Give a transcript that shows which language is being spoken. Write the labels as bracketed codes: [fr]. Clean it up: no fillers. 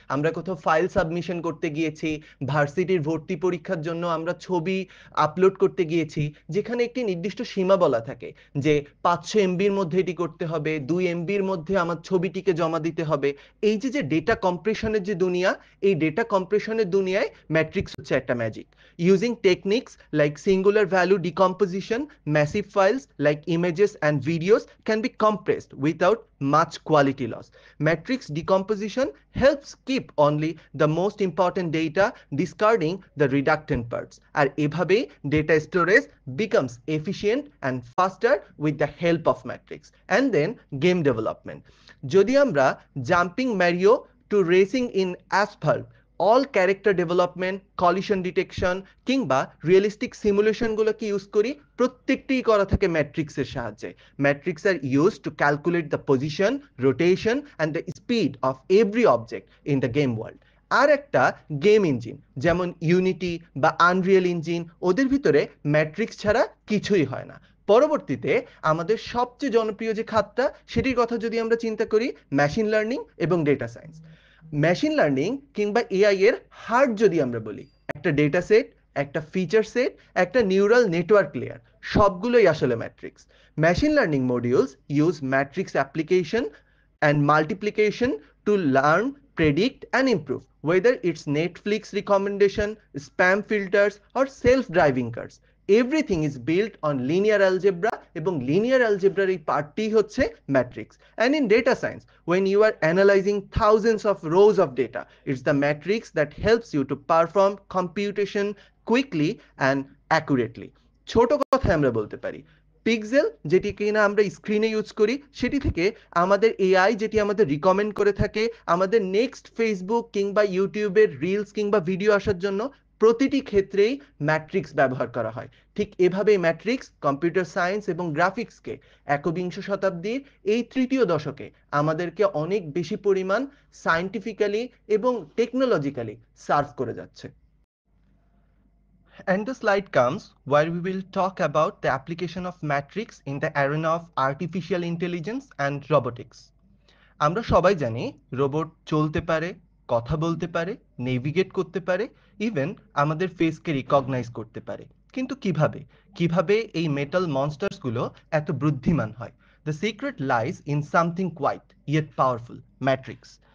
[bn] আমরা কোথাও file submission করতে গিয়েছি, ভার্সিটির ভর্তি পরীক্ষার জন্য আমরা ছবি আপলোড করতে গিয়েছি, যেখানে একটি নির্দিষ্ট সীমা বলা থাকে যে 500 MB-র মধ্যে এটি করতে হবে, 2 MB-র মধ্যে আমার ছবিটিকে জমা দিতে হবে। এই যে ডেটা কম্প্রেশনের যে দুনিয়া, এই ডেটা কম্প্রেশনের দুনিয়ায় ম্যাট্রিক্স হচ্ছে একটা magic. [en] Using techniques like singular value decomposition, massive files like images and videos can be compressed without much quality loss. Matrix decomposition helps keep only the most important data, discarding the redundant parts. [bn] আর এভাবেই [en] data storage becomes efficient and faster with the help of matrix. And then game development. [bn] যদি আমরা [en] jumping Mario to racing in asphalt, [bn] all character development, collision detection কিংবা realistic সিমুলেশনগুলোকে use করি, প্রত্যেকটিই করা থাকে ম্যাট্রিক্সের সাহায্যে। [en] Matrix are use to calculate the position, rotation and the speed of every object in the game world. [bn] আর একটা game engine যেমন unity বা Unreal engine, ওদের ভিতরে ম্যাট্রিক্স ছাড়া কিছুই হয় না। পরবর্তীতে আমাদের সবচেয়ে জনপ্রিয় যে খাতটা, সেটির কথা যদি আমরা চিন্তা করি, মেশিন লার্নিং এবং ডেটা সায়েন্স। মেশিন লার্নিং কিংবা এআই এর হার্ট যদি আমরা বলি, একটা ডেটা সেট, একটা ফিচার সেট, একটা নিউরাল নেটওয়ার্ক লেয়ার, সবগুলোই আসলে matrix. [en] Machine learning modules use matrix application and multiplication to learn, predict, and improve, whether it's Netflix recommendation, spam filters, or self-driving cars. Everything is built on linear algebra, [bn] এবং linear algebra এই পার্টটি হচ্ছে matrix. [en] And in data science, when you are analyzing thousands of rows of data, it's the matrix that helps you to perform computation quickly and accurately. [bn] ছোট কথায় আমরা বলতে পারি, pixel যেটি কিনা আমরা স্ক্রিনে ইউজ করি, সেটি থেকে আমাদের এআই যেটি আমাদের রিকমেন্ড করে থাকে আমাদের নেক্সট ফেসবুক কিংবা ইউটিউবের রিলস কিংবা ভিডিও আসার জন্য, প্রতিটি ক্ষেত্রেই ম্যাট্রিক্স ব্যবহার করা হয়। ঠিক এভাবেই ম্যাট্রিক্স কম্পিউটার সায়েন্স এবং গ্রাফিক্সকে একবিংশ শতাব্দীর এই তৃতীয় দশকে আমাদেরকে অনেক বেশি পরিমাণ সায়েন্টিফিক্যালি এবং টেকনোলজিক্যালি সার্ভ করে যাচ্ছে। [en] And the slide comes where we will talk about the application of matrix in the arena of artificial intelligence and robotics. [bn] আমরা সবাই জানি রোবট চলতে পারে, কথা বলতে পারে, নেভিগেট করতে পারে, ইভেন আমাদের ফেসকে রিকগনাইজ করতে পারে। কিন্তু কিভাবে এই মেটাল মনস্টার্সগুলো এত বুদ্ধিমান হয়? [en] The secret lies in something quiet yet powerful, matrix.